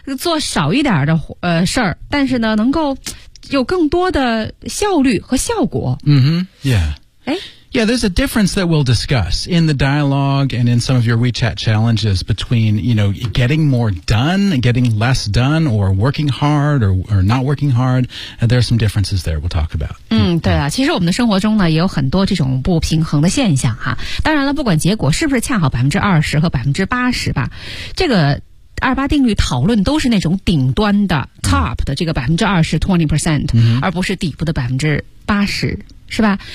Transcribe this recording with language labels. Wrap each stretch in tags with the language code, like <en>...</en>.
<zh>做少一点的、事儿但是呢能够有更多的效率和效果。</zh> <en>Yeah, there's a difference that we'll discuss in the dialogue and in some of your WeChat challenges between, you know, getting more done, getting less done, or working hard, or not working hard. And there are some differences there we'll talk about.</en> <zh>对啊，其实我们的生活中呢也有很多这种不平衡的现象哈。当然了，不管结果是不是恰好20%和80%吧，这个28定律讨论都是那种顶端的 top 的这个20%, 20%, 而不是底部的80%。是吧？</zh>